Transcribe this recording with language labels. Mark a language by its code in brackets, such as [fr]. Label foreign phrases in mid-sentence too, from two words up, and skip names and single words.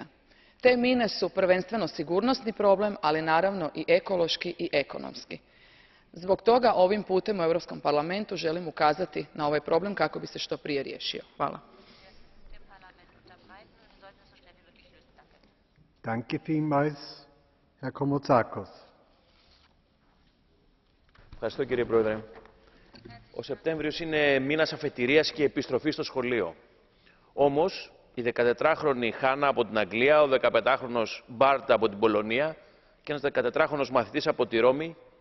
[hr] Te mine su prvenstveno sigurnosni problem, ali naravno i ekološki i ekonomski. Zbog toga ovim putem u Europskom parlamentu želim ukazati na ovaj problem kako bi se što prije riješio. Hvala. [de] Danke vielmals, Herr Koumoutsakos. [el] Ευχαριστώ, κύριε Πρόεδρε. Ο Σεπτέμβριος είναι μήνας αφετηρίας και επιστροφής στο σχολείο. Όμως, η 14χρονη Χάνα από την Αγγλία, ο 15χρονος Μπάρτ από την Πολωνία και ένας 14χρονος μαθητής από τη Ρώμη